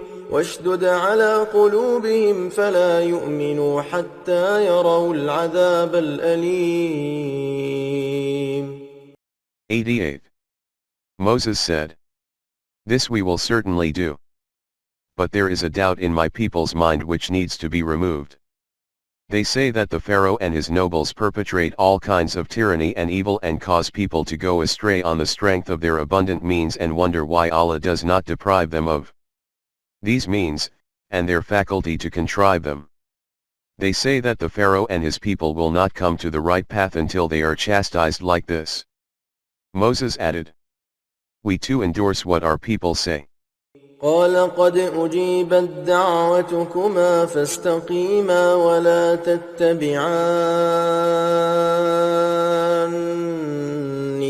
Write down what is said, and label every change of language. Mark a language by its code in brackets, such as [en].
[ar] واشدد على قلوبهم فلا يؤمنوا حتى يروا العذاب الأليم. [en] 88. Moses said, "This we will certainly do. But there is a doubt in my people's mind which needs to be removed. They say that the Pharaoh and his nobles perpetrate all kinds of tyranny and evil and cause people to go astray on the strength of their abundant means, and wonder why Allah does not deprive them of these means, and their faculty to contrive them. They say that the Pharaoh and his people will not come to the right path until they are chastised like this." Moses added, "We too endorse what our people say." [ar] قال قد أجيبت دعوتكما فاستقيما ولا تتبعان